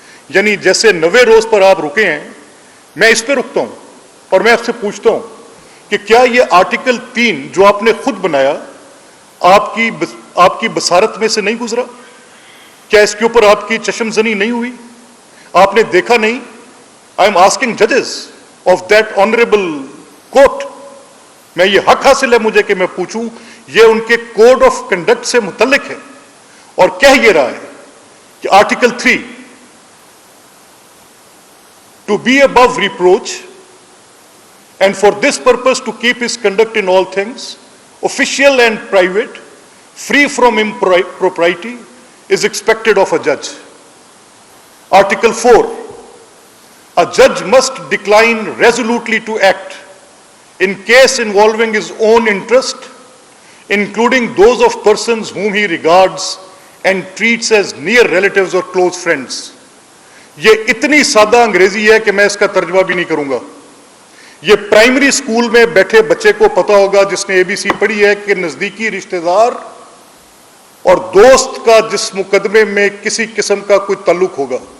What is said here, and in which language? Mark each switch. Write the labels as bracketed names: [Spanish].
[Urdu] یعنی جیسے 90 روز پر آپ رکے ہیں، میں اس پہ رکتا ہوں اور میں آپ سے پوچھتا ہوں کہ کیا یہ آرٹیکل 3 جو آپ نے خود بنایا آپ کی بصارت میں سے نہیں گزرا؟ کیا اس کے اوپر آپ کی چشم زنی نہیں ہوئی؟ آپ نے دیکھا نہیں؟ [English] I am asking ججز of that honourable court. [Urdu] میں یہ حق حاصل ہے مجھے کہ میں پوچھوں. یہ ان کے کوڈ آف کنڈکٹ سے متعلق ہے، اور کہہ یہ رہا ہے کہ article 3 [English] to be above reproach, and for this purpose to keep his conduct in all things, official and private, free from impropriety, is expected of a judge. Article 4, a judge must decline resolutely to act in case involving his own interest, including those of persons whom he regards and treats as near relatives or close friends. [Urdu] یہ اتنی سادہ انگریزی ہے کہ میں اس کا ترجمہ بھی نہیں کروں گا. یہ پرائمری اسکول میں بیٹھے بچے کو پتا ہوگا جس نے ABC پڑھی ہے کہ نزدیکی رشتہ دار اور دوست کا جس مقدمے میں کسی قسم کا کوئی تعلق ہوگا.